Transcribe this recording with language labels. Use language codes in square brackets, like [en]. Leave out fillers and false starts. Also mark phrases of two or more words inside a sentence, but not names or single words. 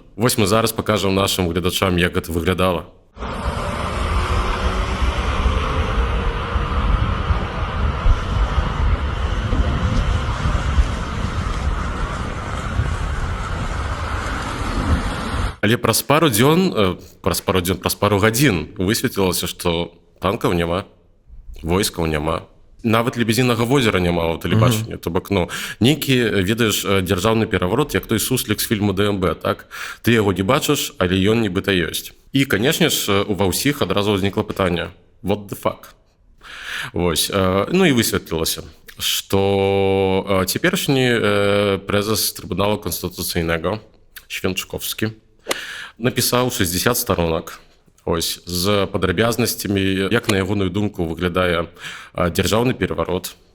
[be] Вось мы зараз пакажам нашым гледачам, як гэта выглядала. Але праз пару гадзін высветлілася, што танкаў няма, войскаў няма. Нават лебедзінага возера няма ў тэлебачанні. То бок, нейкі, ведаеш, дзяржаўны пераварот, як той суслік з фільму ДМБ, так? Ты яго не бачыш, але ён нібыта ёсць. І, канешне ж, ува ўсіх адразу ўзнікла пытанне: [en] what the fuck? [be] Вось. І высветлілася, што цяперашні прэзес Трыбунала Канстытуцыйнага Швенчукоўскі напісаў 60 сторонак з падрабязнасцямі, як на ягоную думку выглядае дзяржаўны пераварот,